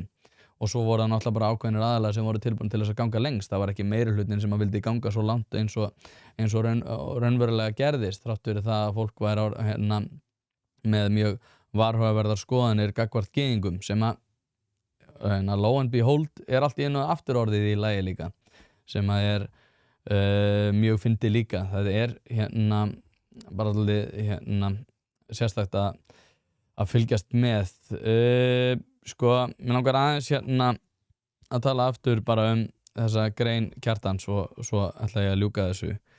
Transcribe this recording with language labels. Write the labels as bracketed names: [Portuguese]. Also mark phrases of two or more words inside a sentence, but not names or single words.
[Icelandic] Og svo voru það náttúrulega bara ákveðnir aðalega sem voru tilbúin til þess að ganga lengst. Það var ekki meirihlutin sem að vildi ganga svo langt eins og raunverulega gerðist, þrátt fyrir það að fólk væri með mjög varhugaverðar skoðanir gagnvart gyðingum sem að [English] lo and behold [Icelandic] allt í einu afturorðið í lagi líka, sem að mjög fyndið líka. Það bara alveg sérstakt að fylgjast með. Sko, mér langar aðeins að tala aftur bara þessa grein Kjartans og svo ætla ég að ljúka þessu.